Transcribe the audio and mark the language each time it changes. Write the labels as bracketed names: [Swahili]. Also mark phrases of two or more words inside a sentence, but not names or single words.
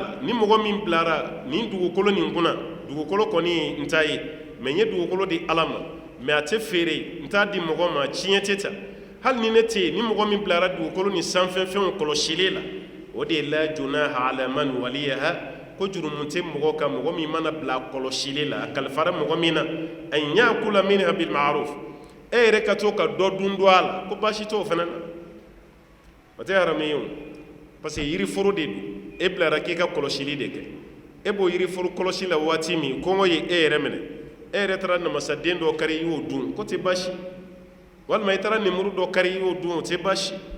[Bambara] la ni mɔgɔ min bilara nin dugukolo nin kunna dugukolo kɔni n ta ye mɛ n ye dugukolo di ala ma mɛ a tɛ feere n t'a di mɔgɔ ma tiɲɛ tɛ ta hali ni ne tɛ yen ni mɔgɔ min bilara dugukolo ni sanfɛfɛnw kɔlɔsili la o de ye [Arabic] لا جناح على من وليها [Bambara] ko jurumu tɛ mɔgɔ kan mɔgɔ min mana bila kɔlɔsili la a kalifara mɔgɔ min na [Arabic] أن يأكل منها بالمعروف [Bambara] e yɛrɛ ka to ka dɔ dun don a la ko baasi t'o fana na o tɛ haramu ye o [French] parce que [Bambara] yiriforo de don e bilara k'i ka kɔlɔsili de kɛ e b'o yiriforo kɔlɔsi la waati min kɔngɔ ye e yɛrɛ minɛ e yɛrɛ taara namasaden dɔ kari i y'o dun ko tɛ baasi walima i taara nemuru dɔ kari i y'o dun o tɛ baasi